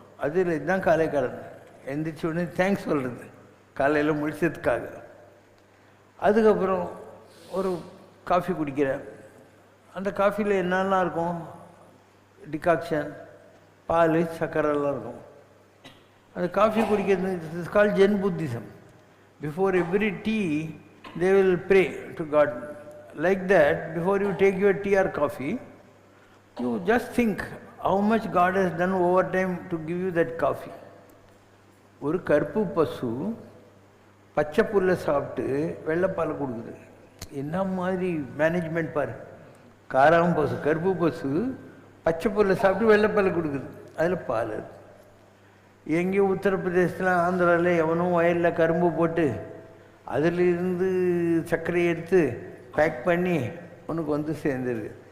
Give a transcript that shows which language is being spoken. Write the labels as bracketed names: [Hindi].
[Tamil] அது இல்லை, இதுதான் காலை கடன். எந்திரிச்ச உடனே தேங்க்ஸ் சொல்கிறது காலையில் முடிச்சதுக்காக. அதுக்கப்புறம் ஒரு காஃபி குடிக்கிறேன். அந்த காஃபியில் என்னெல்லாம் இருக்கும், டிகாக்ஷன், பால், சக்கரெல்லாம் இருக்கும். அந்த காஃபி குடிக்கிறது [English] It's called Zen Buddhism. Before every tea they will pray to God. Like that, before you take your tea or coffee, you just think how much God has done over time to give you that coffee. [Tamil] ஒரு கருப்பு பசு பச்சை புல்லை சாப்பிட்டு வெள்ளைப்பால் கொடுக்குது. என்ன மாதிரி management பாரு. காராம் பசு, கருப்பு பசு பச்சை புல்லை சாப்பிட்டு வெள்ளைப்பால் கொடுக்குது, அதில் பால். எங்கேயோ உத்தரப்பிரதேசத்தில் ஆந்திராவில் எவனும் வயலில் கரும்பு போட்டு அதிலிருந்து சர்க்கரை எடுத்து பேக் பண்ணி உனக்கு வந்து சேர்ந்துருக்கு.